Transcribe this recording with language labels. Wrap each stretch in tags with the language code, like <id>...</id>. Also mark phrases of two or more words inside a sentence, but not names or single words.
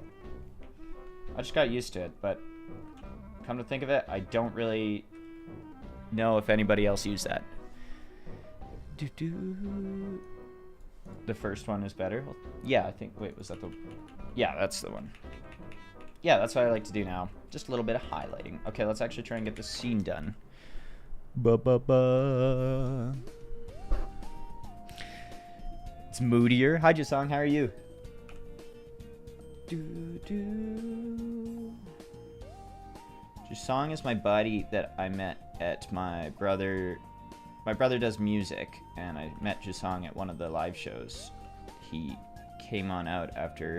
<en>I just got used to it, but come to think of it, I don't really know if anybody else used that. The first one is better. Well, yeah, I think. Wait, was that the? Yeah, that's the one. Yeah, that's what I like to do now. Just a little bit of highlighting. Okay, let's actually try and get this scene done. Ba-ba-ba. It's moodier. Hi, Jasong. How are you? Jasong is my buddy that I met at my brother. My brother does music, and I met Jasong at one of the live shows. He came on out after...</en>